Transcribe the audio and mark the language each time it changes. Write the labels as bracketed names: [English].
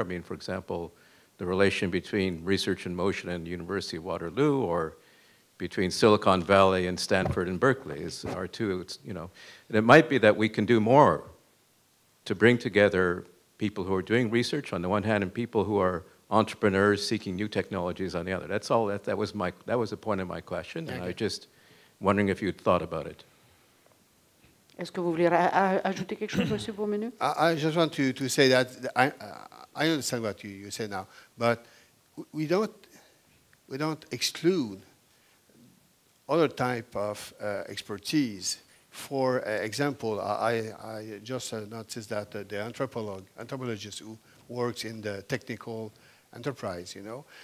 [English] I mean, for example, the relation between Research in Motion and University of Waterloo, or between Silicon Valley and Stanford and Berkeley are two, you know. And it might be that we can do more to bring together people who are doing research on the one hand and people who are entrepreneurs seeking new technologies on the other. That's all. That was the point of my question, and I was just wondering if you'd thought about it. [French] Est-ce que vous voulez ajouter quelque chose, Monsieur Beaumenu? [English] I just want to say that I understand what you say now, but we don't exclude other type of expertise. For example, I just noticed that the anthropologist who works in the technical enterprise, you know.